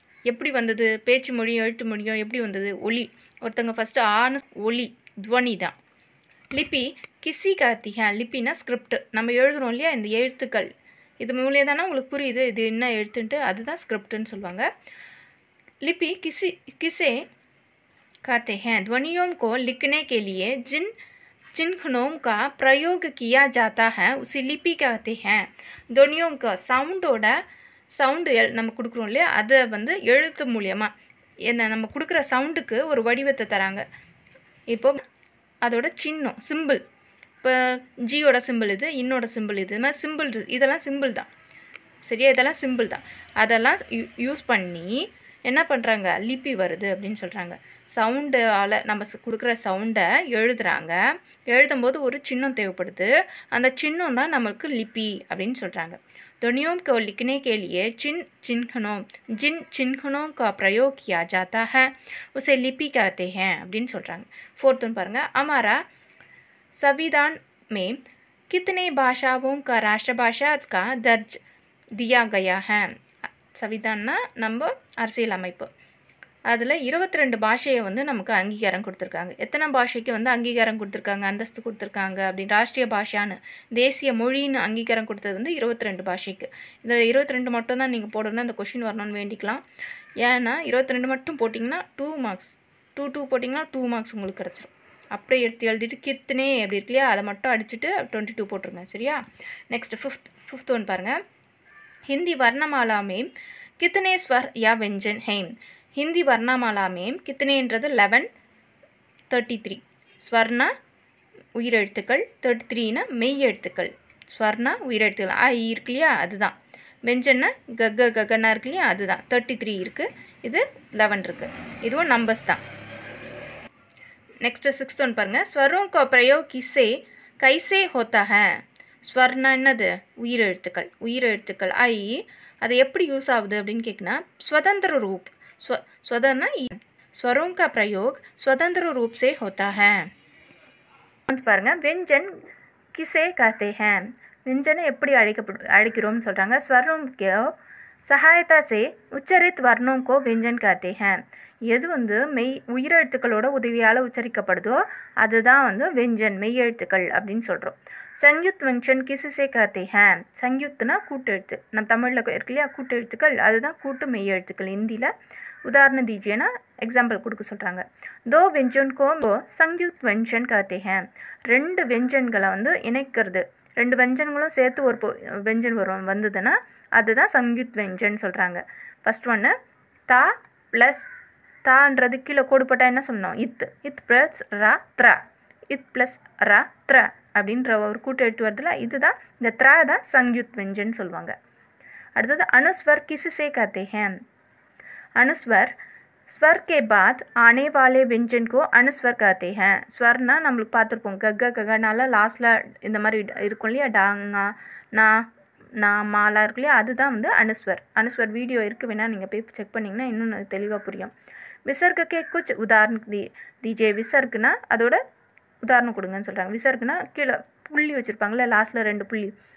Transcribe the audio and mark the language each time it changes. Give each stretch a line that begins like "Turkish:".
Tamil: எப்படி வந்தது, பேச்சு மொழியும் எழுத்து மொழியும் எப்படி வந்தது, ஒலி. ஒருத்தங்க ஃபஸ்ட்டு ஆன ஒலி, துவனி தான்.
Hindi: லிபி கிசி கஹ்தி ஹை.
Tamil: லிப்பினா ஸ்கிரிப்ட், நம்ம எழுதுகிறோம் இல்லையா, இந்த எழுத்துக்கள், இது மூலியே தானே உங்களுக்கு புரியுது இது என்ன எழுத்துன்ட்டு, அதுதான் ஸ்கிரிப்டுன்னு சொல்லுவாங்க.
Hindi: लिपि किसे कहते हैं? ध्वनियों को लिखने के लिए जिन चिन्हों का प्रयोग किया जाता है उसे लिपि कहते हैं. ध्वनियों का
Tamil: சவுண்டு நம்ம கொடுக்குறோம் இல்லையா, அதை வந்து எழுத்து மூலியமாக என்ன நம்ம கொடுக்குற சவுண்டுக்கு ஒரு வடிவத்தை தராங்க. இப்போது அதோட சின்னம், சிம்பிள். இப்போ ஜியோட சிம்பிள் இது, இன்னோட சிம்பிள் இது மாதிரி சிம்பிள், இதெல்லாம் சிம்பிள் தான், சரியா? இதெல்லாம் சிம்பிள் தான். அதெல்லாம் யூஸ் பண்ணி என்ன பண்ணுறாங்க, லிபி வருது அப்படின்னு சொல்கிறாங்க. சவுண்டால் நம்ம கொடுக்குற சவுண்டை எழுதுகிறாங்க. எழுதும்போது ஒரு சின்னம் தேவைப்படுது, அந்த சின்னம் தான் நம்மளுக்கு லிபி அப்படின்னு சொல்கிறாங்க.
Hindi: ध्वनियों को लिखने के लिए जिन चिन्हों का प्रयोग किया जाता है उसे लिपि कहते हैं
Tamil: அப்படின்னு சொல்கிறாங்க. 4th ஒன் பாருங்கள்.
Hindi: हमारा संविधान में कितने भाषाओं का राष्ट्रभाषा का दर्ज दिया गया है?
Tamil: संविधानना நம்ம அரசியல் அமைப்பு, அதில் 22 பாஷையை வந்து நமக்கு அங்கீகாரம் கொடுத்துருக்காங்க. எத்தனை பாஷைக்கு வந்து அங்கீகாரம் கொடுத்துருக்காங்க, அந்தஸ்து கொடுத்துருக்காங்க அப்படின்னு, ராஷ்ட்ரிய பாஷான்னு, தேசிய மொழின்னு அங்கீகாரம் கொடுத்தது வந்து 22 பாஷைக்கு. இதில் 22 மட்டும் தான் நீங்கள் போடணும், அந்த கொஷின் வரணும்னு வேண்டிக்கலாம். ஏன்னா 22 மட்டும் போட்டிங்கன்னா 2 மார்க்ஸ், 2 போட்டிங்கன்னா 2 மார்க்ஸ் உங்களுக்கு கிடச்சிரும். அப்படியே எடுத்து எழுதிட்டு கித்தனே அப்படி இருக்கு இல்லையா, அதை மட்டும் அடிச்சுட்டு 22 போட்டுருங்க, சரியா? நெக்ஸ்ட் ஃபிஃப்த் ஒன் பாருங்கள்.
Hindi: हिंदी वर्णमाला में कितने स्वर या व्यंजन हैं? हिंदी वर्णमाला में कितनेன்றது 1133.
Tamil: ஸ்வர்னா உயிரெழுத்துக்கள், 33னா மெய் எழுத்துக்கள். ஸ்வர்னா உயிரெழுத்துக்கள், ஐ இருக்கு இல்லையா, அதுதான். வெஞ்சன்னா ககன்னா இருக்கு இல்லையா, அதுதான். 33 இருக்குது, இது 11 இருக்குது. இதுவும் நம்பர்ஸ் தான். நெக்ஸ்ட்டு 6th ஒன் பாருங்கள்.
Hindi: ஸ்வரோं का प्रयोग किसे कैसे होता है?
Tamil: ஸ்வர்னா என்னது, உயிரெழுத்துக்கள் ஐ, அது எப்படி யூஸ் ஆகுது அப்படின்னு கேட்குனா,
Hindi: स्वतंत्र रूप, स्वदना स्वरों का प्रयोग स्वतंत्र रूप से होता है.
Tamil: பாருங்க.
Hindi: व्यंजन किसे कहते हैं?
Tamil: व्यंजனை எப்படி அழைக்கிறோம்னு சொல்கிறாங்க.
Hindi: स्वरों के सहायता से उच्चरित वर्णों को व्यंजन कहते हैं.
Tamil: எது வந்து உயிரெழுத்துக்களோட உதவியால் உச்சரிக்கப்படுதோ அதுதான் வந்து व्यंजन, மெய் எழுத்துக்கள் அப்படின்னு சொல்கிறோம்.
Hindi: संयुक्त व्यंजन किससे कहते हैं?
Tamil: संयुक्तना கூட்டு எழுத்து, நம்ம தமிழில் இருக்கு இல்லையா கூட்டு எழுத்துக்கள், அதுதான் கூட்டு மெய் எழுத்துக்கள். ஹிந்தியில் உதாரணம் தீஜியனா எக்ஸாம்பிள் கொடுக்க சொல்கிறாங்க.
Hindi: दो व्यंजन को संयुक्त व्यंजन कहते हैं.
Tamil: 2 व्यंजनங்களை வந்து இணைக்கிறது, 2 व्यंजनங்களும் சேர்த்து ஒரு व्यंजन வந்ததுன்னா அதுதான் संयुक्त व्यंजन சொல்கிறாங்க. ஃபஸ்ட் ஒன்று தா ப்ளஸ் தான்றது கீழே கோடு போட்டால் என்ன சொல்லணும், இத் ப்ளஸ் ரா த்ரா, இத் ப்ளஸ் ரா த்ரா அப்படின்ற ஒரு கூட்டு எழுத்து வருதுல, இதுதான் இந்த த்ரா தான் संयुक्त व्यंजन சொல்லுவாங்க.
Hindi: அடுத்தது अनुस्वर किससे कहते हैं? अनुस्वर स्वर के बाद आने वाले व्यंजन को अनुस्वर कहते हैं.
Tamil: ஸ்வர்னா நம்மளுக்கு பார்த்துருப்போம், ககனால லாஸ்ட்டில் இந்த மாதிரி இருக்கும் இல்லையா, டாங்கா நா மாலா இருக்கு இல்லையா, அதுதான் வந்து अनुस्वर வீடியோ இருக்குது, வேணால் நீங்கள் போய் செக் பண்ணிங்கன்னா இன்னும் தெளிவாக புரியும்.
Hindi: விசர்க கே குச் உதாரணம் தீஜே.
Tamil: விசர்க்குனா அதோட உதாரணம் கொடுங்கன்னு சொல்கிறாங்க. விசர்க்குனா கீழே புள்ளி வச்சுருப்பாங்களே லாஸ்ட்டில் 2 புள்ளி,